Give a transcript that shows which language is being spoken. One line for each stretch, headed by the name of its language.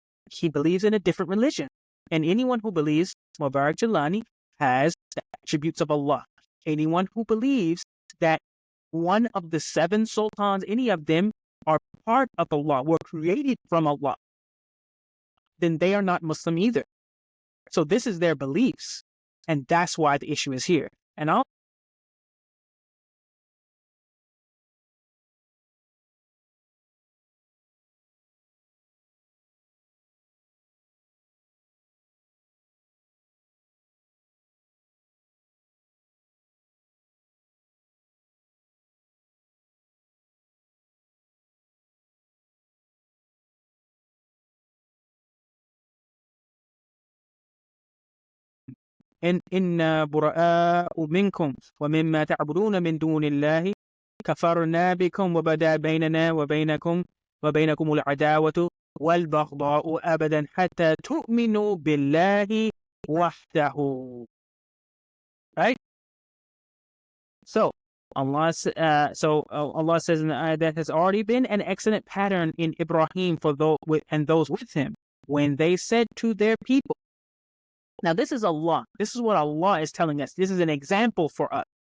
English: He believes in a different religion. And anyone who believes Mubarak Jalani has the attributes of Allah. Anyone who believes that one of the seven sultans, any of them, are part of Allah, were created from Allah, then they are not Muslim either. So this is their beliefs. And that's why the issue is here. And I'll
Arabic: إنا براء منكم ومما تعبدون من دون الله كفرنا بكم وبدا بيننا وبينكم العداوة والبغضاء أبدا حتى تؤمنوا بالله وحده.
English: Right? So Allah says in the ayah that has already been an excellent pattern in Ibrahim for those and those with him when they said to their people. Now, this is Allah. This is what Allah is telling us. This is an example for us.